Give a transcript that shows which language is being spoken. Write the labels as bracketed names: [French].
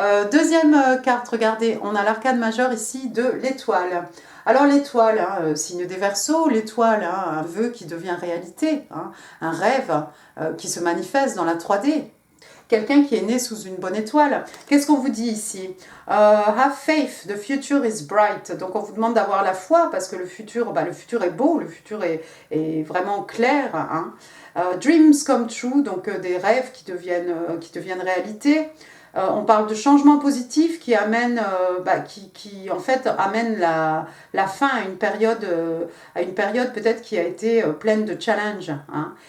[French] Deuxième carte, regardez, on a l'arcane majeur ici de l'étoile. Alors l'étoile, hein, signe des Verseaux, l'étoile, hein, un vœu qui devient réalité, hein, un rêve qui se manifeste dans la 3D. Quelqu'un qui est né sous une bonne étoile. Qu'est-ce qu'on vous dit ici? [English] Have faith, the future is bright. [French] Donc on vous demande d'avoir la foi parce que le futur est beau, le futur est vraiment clair, hein. [English] Dreams come true, [French] donc des rêves qui deviennent réalité. On parle de changement positif qui amène, qui en fait amène la fin à une période peut-être qui a été pleine de challenges, hein.